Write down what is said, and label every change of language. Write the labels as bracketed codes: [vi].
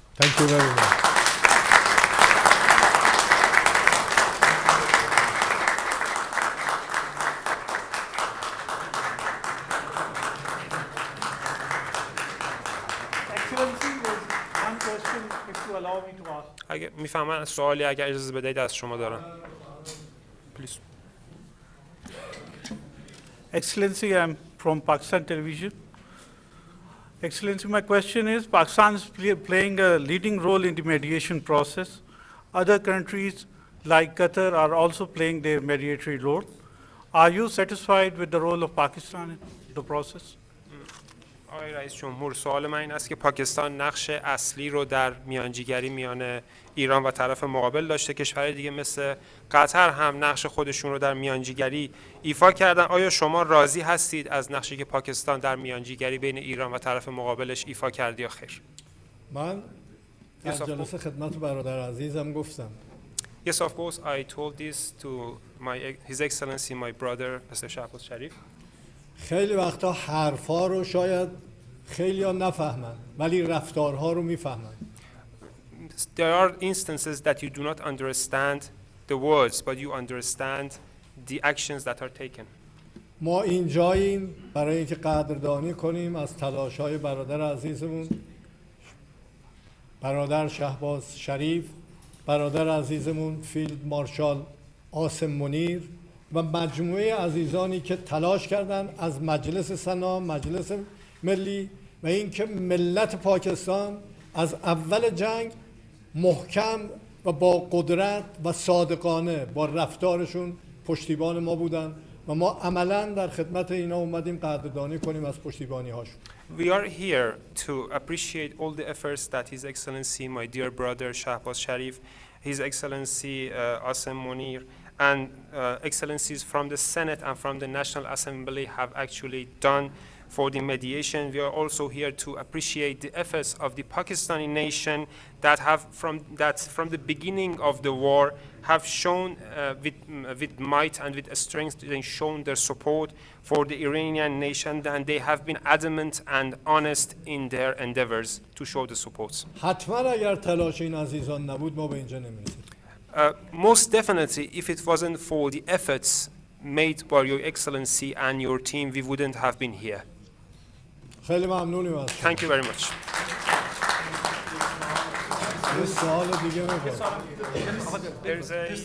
[en] Thank you very much. Excellency, there's one question, if you allow me to ask. [fa] اگه میفهمن سوالی اگر اجازه بدهید از شما دارم. [en] Please. Excellency, I'm from Pakistan Television. Excellency, my question is, Pakistan is playing a leading role in the mediation process. Other countries like Qatar are also playing their mediatory role. Are you satisfied with the role of Pakistan in the process? [fa] آقای رئیس جمهور، سوال من این است که پاکستان نقش اصلی رو در میانجیگری میان ایران و طرف مقابل داشته. کشورهای دیگه مثل قطر هم نقش خودشون رو در میانجیگری ایفا کردن. آیا شما راضی هستید از نقشی که پاکستان در میانجیگری بین ایران و طرف مقابلش ایفا کرد یا خیر؟ من در جلسه خدمت برادر عزیزم گفتم. [en] Yes, of course, I told this to His Excellency, my brother, Mr. Shehbaz Sharif. [fa] خیلی وقتا حرفا رو شاید خیلی ها نفهمن ولی رفتارها رو میفهمن. [en] There are instances that you do not understand the words, but you understand the actions that are taken. [fa] ما اینجاییم برای اینکه قدردانی کنیم از تلاش‌های برادر عزیزمون، برادر شهباز شریف، برادر عزیزمون فیلد مارشال عاصم منیر و مجموعه عزیزانی که تلاش کردند از مجلس سنا، مجلس ملی و اینکه ملت پاکستان از اول جنگ محکم و با قدرت و صادقانه با رفتارشون پشتیبان ما بودن و ما عملاً در خدمت اینا اومدیم قدردانی کنیم از پشتیبانی هاشون. [en] We are here to appreciate all the efforts that His Excellency, my dear brother Shehbaz Sharif, His Excellency Asim Munir, and excellencies from the Senate and from the National Assembly have actually done for the mediation. We are also here to appreciate the efforts of the Pakistani nation that from the beginning of the war have shown with might and with strength, they shown their support for the Iranian nation, and they have been adamant and honest in their endeavors to show the support. [fa] حتما اگر تلاش این عزیزان نبود ما به اینجا نمی‌رسیدیم. [en] Most definitely, if it wasn't for the efforts made by Your Excellency and your team, we wouldn't have been here. [fa] خیلی ممنونیم از شما. [en] Thank you very much. [fa] یه سوال دیگه [en] There's a